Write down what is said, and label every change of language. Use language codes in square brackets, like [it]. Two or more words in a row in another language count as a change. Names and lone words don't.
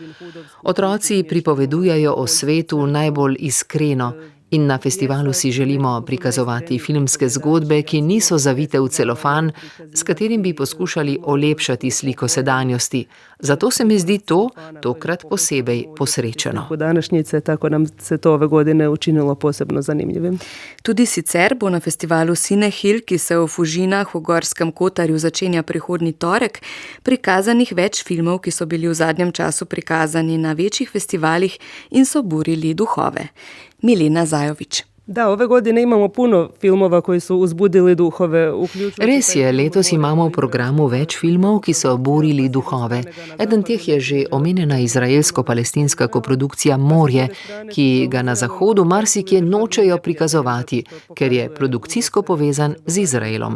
[sl] Otroci pripovedujejo o svetu najbolj iskreno in na festivalu si želimo prikazovati filmske zgodbe, ki niso zavite v celofan, s katerim bi poskušali olepšati sliko sedanjosti. Zato se mi zdi to tokrat posebej posrečeno. [hr] Današnjice, tako nam se to ove godine učinilo posebno zanimljivim. [sl] Tudi sicer bo na festivalu Cinehil, ki se v Fužinah v Gorskem Kotarju začenja prihodnji torek, prikazanih več filmov, ki so bili v zadnjem času prikazani na večjih festivalih in so burili duhove. Milena Zajović. [hr] Da, ove godine imamo puno filmova koji su uzbudili duhove. [sl] Res je, letos imamo v programu več filmov, ki so burili duhove. Eden teh je že omenjena izraelsko-palestinska koprodukcija Morje, ki ga na zahodu marsikje nočejo prikazovati, ker je produkcijsko povezan z Izraelom.